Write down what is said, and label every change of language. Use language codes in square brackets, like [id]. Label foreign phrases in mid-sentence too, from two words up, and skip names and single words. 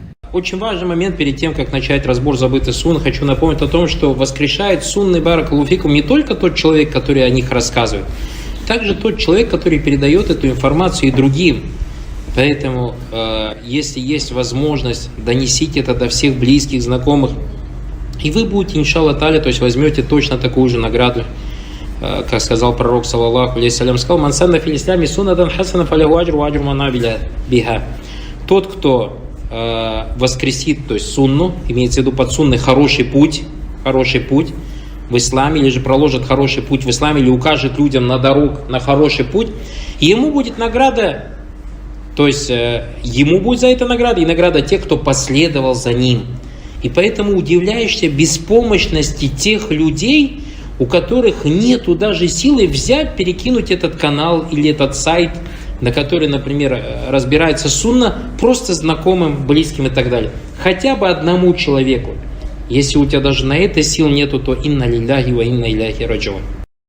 [ru] очень важный момент перед тем, как начать разбор забытых сунн. Хочу напомнить о том, что воскрешает сунны [ar] بارك الله فيكم [ru] не только тот человек, который о них рассказывает, также тот человек, который передает эту информацию и другим. Поэтому, если есть возможность, донесите это до всех близких, знакомых, и вы будете, [ar] إن شاء الله تعالى, [ru] то есть возьмете точно такую же награду, как сказал пророк, [ar] صلى الله عليه, [ru] сказал: [ar] «من سن في الإسلام سنة حسنة فله أجره وأجر من عمل بها». [ru] Тот, кто воскресит, то есть сунну, имеется в виду под сунной хороший путь в исламе, или же проложит хороший путь в исламе, или укажет людям на дорогу, на хороший путь, ему будет награда. То есть ему будет за это награда, и награда тех, кто последовал за ним. И поэтому удивляешься беспомощности тех людей, у которых нету даже силы взять, перекинуть этот канал или этот сайт, на который, например, разбирается сунна, просто знакомым, близким и так далее. Хотя бы одному человеку. Если у тебя даже на это сил нету, то [ar] إنا لله وإنا إليه راجعون.